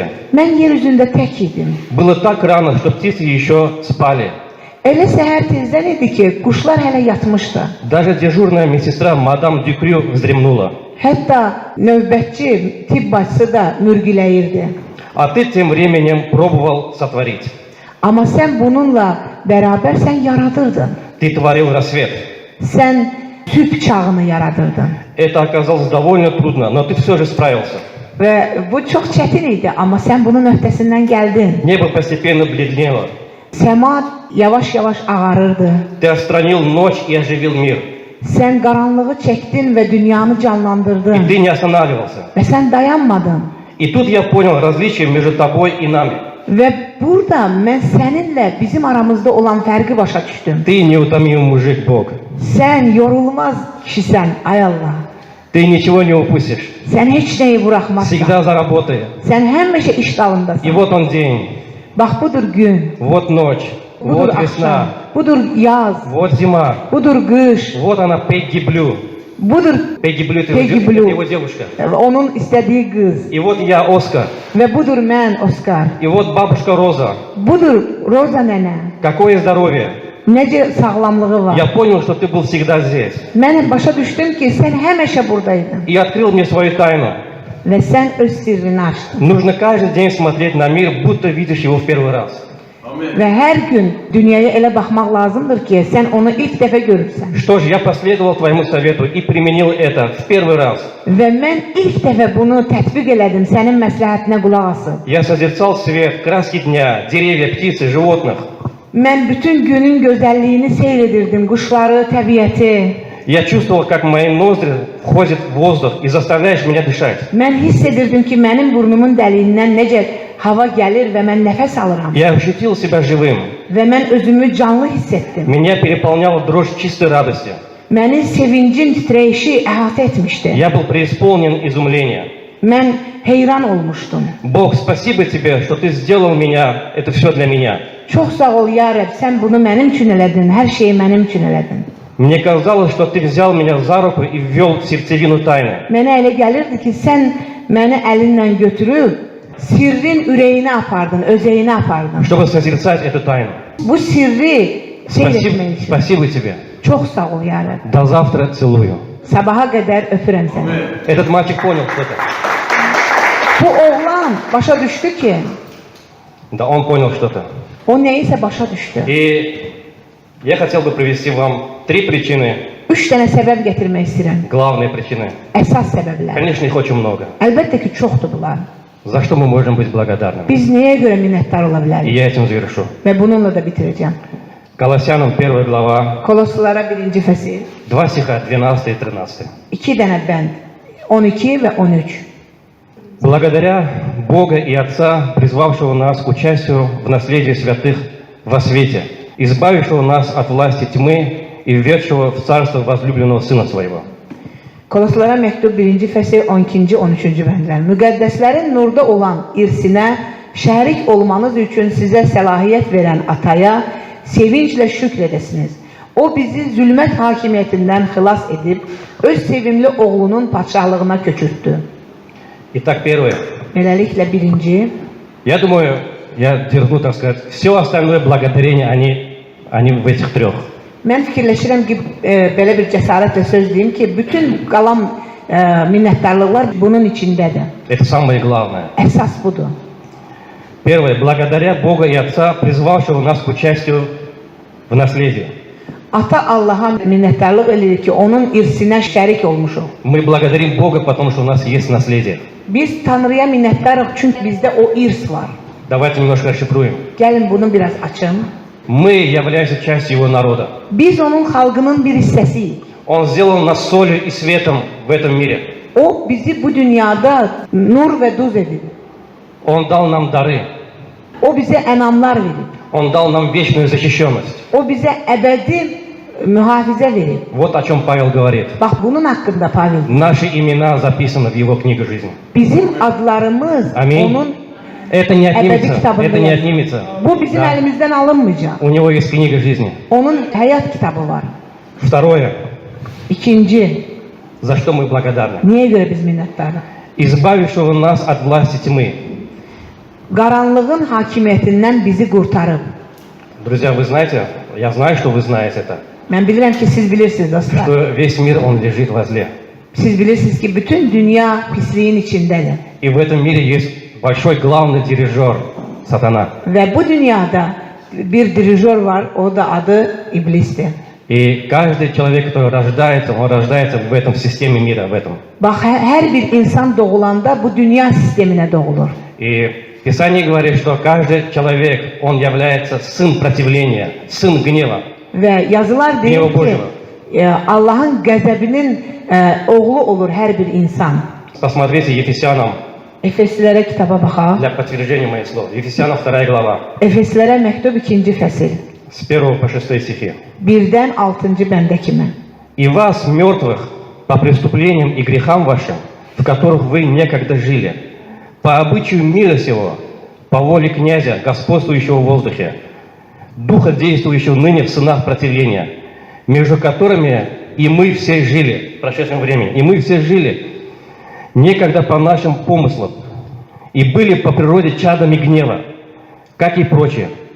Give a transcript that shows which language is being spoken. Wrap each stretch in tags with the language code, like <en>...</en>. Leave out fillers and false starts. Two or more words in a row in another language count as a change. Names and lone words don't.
<az>mən yer üzündə tək idim.</az> <ru>Было так rano, что птицы еще спали.</ru> <az>Elə səhər tezdən idi ki, quşlar hələ yatmışdı.</az> <ru>Даже дежурная медсестра мадам Дюкрю вздремнула.</ru> <az>Hətta növbətçi tibb bacısı da mürgüləyirdi.</az> <ru>А ты тем временем пробовал сотворить.</ru> <az>Amma sən bununla bərabər sən yaradırdın.</az> <ru>Ты tворил рассвет.</ru> <az>Sən sübh çağını yaradırdın.</az> <ru>Это оказалось довольно трудно, но ты все же справился.</ru> <az>Və bu çox çətin idi, amma sən bunun öhdəsindən gəldin.</az> <ru>Небо постепенно бледнело.</ru> <az>Səma yavaş-yavaş ağarırdı.</az> <ru>Ты отстранил ночь и оживил мир.</ru> <az>Sən qaranlığı çəkdin və dünyanı</az> <ru>И</ru> <az>canlandırdın.</az> <ru>ты не останавливался.</ru> <az>Və sən dayanmadın.</az> <ru>И тут я понял различие между тобой и нами.</ru> <az>Və burada mən səninlə bizim aramızda olan fərqi başa düşdüm.</az> <ru>Ты неутомимый мужик, Бог.</ru> <az>Sən yorulmaz kişisən, ay Allah.</az> <ru>Ты ничего не упустишь.</ru> <az>Sən heç nəyi buraxmazsan.</az> <ru>Всегда за работой.</ru> <az>Sən həmişə iş</az> <ru>И</ru> <az>dalındasan.</az> <ru>вот он день,</ru> <az>Bax budur gün,</az> <ru>вот ночь,</ru> <az>budur</az> <ru>вот</ru> <az>axşam,</az> <ru>весna,</ru> <az>budur yaz,</az> <ru>вот зима.</ru> <az>budur qış,</az> <ru>Вот она, Пегги Блю.</ru> <az>budur</az> <ru>Пегги Блю, это</ru> <az>Peggy</az> <ru>его,</ru> <az>Blue.</az> <ru>это его девушка.</ru> <az>onun istədiyi qız.</az> <ru>И вот я, Оскар.</ru> <az>Və budur mən, Oskar.</az> <ru>И вот bабушка Роза.</ru> <az>Budur Roza nənə.</az> <ru>Какое здоровье.</ru> <az>Necə sağlamlığı var.</az> <ru>Я понял, что ты был всегда здесь.</ru> <az>Mən başa düşdüm ki, sən həmişə buradaydın.</az> <ru>И открыл мне свою тайну.</ru> <az>Və sən öz sirrini açdın.</az> <ru>Нужно каждый день смотреть на мир, будто видишь его в первый раз.</ru> <az>Və hər gün dünyaya elə baxmaq lazımdır ki, sən onu ilk dəfə görürsən.</az> <ru>Что ж, я последовал твоему совету и применил это в первый раз.</ru> <az>Və mən ilk dəfə bunu tətbiq elədim, sənin məsləhətinə qulaq asıb.</az> <ru>Я созерцал свет, краски дня, деревья, птицы, животных.</ru> <az>Mən bütün günün gözəlliyini seyr edirdim, quşları, təbiəti.</az> <ru>Я чувствовал, как в мои ноздри входит воздух и заставляешь меня дышать.</ru> <az>Mən hiss edirdim ki, mənim burnumun dəliyindən necə hava gəlir və mən nəfəs alıram.</az> <ru>Я ощутил себя живым.</ru> <az>Və mən özümü canlı hiss etdim.</az> <ru>Меня переполняла дрожь чистой радости.</ru> <az>Məni sevincin titrəyişi əhatə etmişdi.</az> <ru>Я был преисполнен изумления.</ru> <az>Mən heyran olmuşdum.</az> <ru>Бог, спасибо тебе, что ты сделал меня, это все для меня.</ru> <az>Çox sağ ol ya Rəbb, sən bunu mənim üçün elədin, hər şeyi mənim üçün elədin.</az> <ru>Мне казалось, что ты взял меня за руку и ввел в сердцевину тайны.</ru> <az>Mənə elə gəlirdi ki, sən məni əlinlə götürüb, sirrin ürəyinə apardın, özəyinə apardın.</az> <ru>Чтобы созерцать эту тайну.</ru> <az>Bu sirri seyr etmək üçün.</az> <ru>Спасибо тебе.</ru> <az>Çox sağ ol ya Rəbb.</az> <ru>До завтра целую.</ru> <az>Sabaha qədər öpürəm səni.</az> <ru>Этот мальчик понял что-то.</ru> <az>Bu oğlan başa düşdü ki,</az> <ru>Да, он понял что-то.</ru> <az>o nəyisə başa düşdü.</az> <ru>И я хотел бы привести вам три причины,</ru> <az>3 dənə səbəb gətirmək istəyirəm.</az> <ru>главные причины.</ru> <az>Əsas səbəblər.</az> <ru>Конечно, их очень много.</ru> <az>Əlbəttə ki, çoxdur bunlar.</az> <ru>За что мы можем быть благодарны.</ru> <az>Biz nəyə görə minnətdar ola</az> <ru>И</ru> <az>bilərik?</az> <ru>я этим завершу.</ru> <az>Və bununla da bitirəcəm.</az> <ru>Колоссянам 1 глава,</ru> <az>Koloslulara 1-ci fəsil,</az> <ru>2 стиха 12 и 13.</ru> <az>2 dənə bənd, 12 və 13.</az> <ru>Благодаря Бога и Отца, призвавшего нас к участию в наследии святых во свете, избавившего нас от власти тьмы и введшего в царство возлюбленного Сына Своего.</ru> <az>Koloslulara məktub 1-ci fəsil 12-ci 13-cü bəndlər. Müqəddəslərin nurda olan irsinə şərik olmanız üçün sizə səlahiyyət verən Ataya sevinclə şükr edəsiniz. O bizi zülmət hakimiyyətindən xilas edib, öz sevimli oğlunun padşahlığına köçürtdü.</az> <ru>Итак, первое.</ru> <az>Beləliklə birinci,</az> <ru>Я думаю, я дерзну, так сказать, все остальное благодарение, они в этих трех.</ru> <az>mən fikirləşirəm ki, belə bir cəsarətlə söz deyim ki, bütün qalan minnətdarlıqlar bunun içindədir.</az> <ru>Это самое главное.</ru> <az>Əsas budur.</az> <ru>Первое. Благодаря Бога и Отца, призвавшего нас к участию в наследии.</ru> <az>Ata Allaha minnətdarlıq edirik ki, onun irsinə şərik olmuşuq.</az> <ru>Мы благодарим Бога, потому что у нас есть наследие.</ru> <az>Biz Tanrıya minnətdarıq çünki bizdə o irs var.</az> <ru>Давайте немножко расшифруем.</ru> <az>Gəlin bunu biraz açım.</az> <ru>Мы являемся частью Его народа.</ru> <az>Biz onun xalqının bir hissəsiyik.</az> <ru>Он сделал нас солью и светом в этом мире.</ru> <az>O bizi bu dünyada nur və duz edib.</az> <ru>Он dal нам dары.</ru> <az>O bizə ənamlar verib.</az> <ru>Он dal нам вечную защищенность.</ru> <az>O bizə əbədi mühafizə verib.</az> <ru>Вот о чем Павел говорит.</ru> <az>Bax bunun haqqında Pavel.</az> <ru>Наши имена записаны в Его книге жизни.</ru> <az>Bizim adlarımız</az> <ru>Аминь.</ru> <az>onun</az> <ru>Это не</ru> <az>əbədi</az> <ru>отнимется.</ru> <az>kitabında</az> <ru>Это не</ru> <az>yazılıb.</az> <ru>отнимется.</ru> <az>Bu bizim</az> <ru>Да.</ru> <az>əlimizdən alınmayacaq.</az> <ru>У него есть книга жизни.</ru> <az>Onun həyat kitabı var.</az> <ru>Второе.</ru> <az>İkinci,</az> <ru>За что мы благодарны.</ru> <az>niyə görə biz minnətdarıq?</az> <ru>Избавившего нас от власти тьмы.</ru> <az>Qaranlığın hakimiyyətindən bizi qurtarıb.</az> <ru>Друзья, вы знаете, я знаю, что вы знаете это,</ru> <az>Mən bilirəm ki, siz bilirsiniz dostlar.</az> <ru>что весь мир, он lежит во зле.</ru> <az>Siz bilirsiniz ki, bütün dünya pisliyin içindədir.</az> <ru>И в этом мире есть большой главный дирижер, сатана.</ru> <az>Və bu dünyada bir dirijor var, o da adı İblisdir.</az> <ru>И каждый человек, который рождается, он рождается в этом системе мира, в этом.</ru> <az>Bax, hər bir insan doğulanda bu dünya sisteminə doğulur.</az> <ru>И Писание говорит, что каждый человек, он является сын противления, сын гнева.</ru> <az>Və yazılar deyir Niyə o ki, boşuna? Allahın qəzəbinin oğlu olur hər bir insan.</az> <ru>Посмотрите Ефесянам,</ru> <az>Efeslilərə kitaba baxaq.</az> <ru>для подтверждения моих слов. Ефесянам 2 глава,</ru> <az>Efeslilərə məktub 2-ci fəsil.</az> <ru>с 1 по 6 стихи.</ru> <az>1-dən 6-cı bəndə kimi.</az> <ru>«И вас, мертвых, по преступлениям и грехам вашим, в которых вы некогда жили, по обычаю мира сего, по воле князя, господствующего в воздухе, духа, действующего ныне в сынах противления, между которыми и мы все жили в прошедшем времени, и мы все жили, некогда по нашим помыслам, и были по природе чадами гнева, как и прочие.</ru>